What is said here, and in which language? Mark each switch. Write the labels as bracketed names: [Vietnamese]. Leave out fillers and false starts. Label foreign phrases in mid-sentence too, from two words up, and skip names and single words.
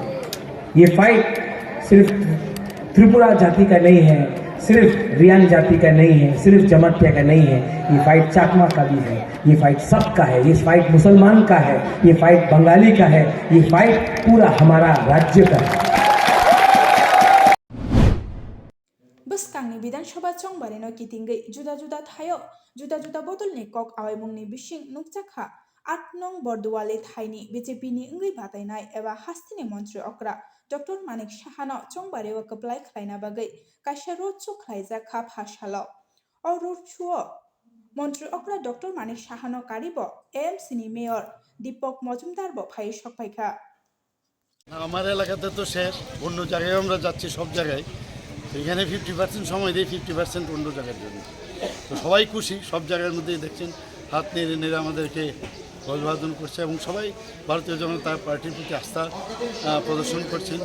[Hindi] ये फाइट सिर्फ त्रिपुरा जाति का नहीं है, सिर्फ रियांग जाति का नहीं है, सिर्फ जमातिया का नहीं है। ये फाइट चाकमा का भी है, ये फाइट सबका है, ये फाइट मुसलमान का है, ये फाइट बंगाली का है, ये फाइट पूरा हमारा राज्य का है। [Kok Borok] बसकांनि विधानसभा चंबारिनो कितिंगै जुदा जुदा थायो जुदा जुदा बदलनि कक आवायमुंनि बिसिं नुकजाखा 8 नं बरदुवाले थाइनि बीजेपीनि इंगै बादायनाय एबा हास्तिनि मन्त्री अक्रा डॉक्टर मानिक साहानो चंबारि व कप्लाय खालायना बागै कायसा [English] road show [Kok Borok] खालायजाखा भासालो अ [English] road show [Kok Borok] मन्त्री अक्रा डॉक्टर मानिक साहानो कारिबो एएमसीनि मेयर दीपक मजुमदार बो फाइ सकपाइखा [Bangla] আমার এলাকাতে তো শেষ, অন্য জায়গায় আমরা যাচ্ছি সব জায়গায়। এখানে 50% সময় দিই, 50% অন্য জায়গার জন্য। তো সবাই খুশি, সব জায়গার মধ্যেই দেখছেন হাত নেড়ে নেড়ে আমাদেরকে অভিবাদন করছে এবং সবাই ভারতীয় জনতা পার্টির প্রতি আস্থা প্রদর্শন করছেন।